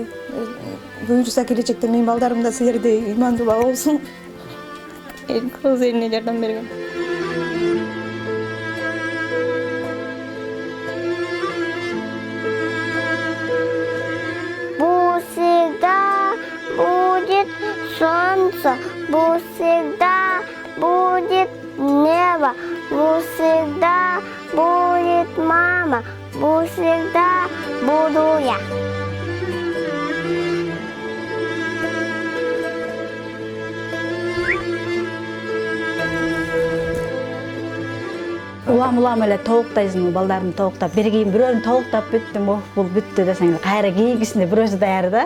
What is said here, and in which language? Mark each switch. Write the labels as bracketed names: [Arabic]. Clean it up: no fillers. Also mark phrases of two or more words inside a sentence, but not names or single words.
[Kyrgyz] Буюрса келечекте менин балдарым да силердей имандуу болсун. Көз элине жардам берген. [Russian] Бу всегда будет солнце, бу всегда будет небо, бу всегда будет мама, бу всегда буду я. [Kyrgyz] Улам эле толуктайсың, балдарын толуктап, бир кийин бирөөрүн толуктап бүттүм, бул бүттү десең, кайра кийгисинде бирөөсү даяр да.